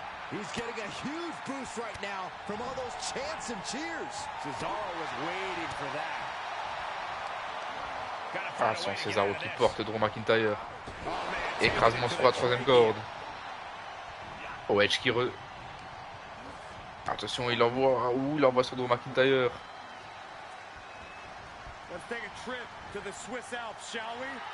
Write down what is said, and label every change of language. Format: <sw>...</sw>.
<en>He's getting a huge boost right now from all those chants and cheers. Cesaro was waiting for that.</en> <fr>Attention Cesaro qui porte Drew McIntyre. Écrasement sur la troisième corde. Oh, Edge qui Attention, il envoie. Il envoie sur Drew McIntyre.</fr> <en>Let's take a trip to the Swiss Alps, shall we?</en>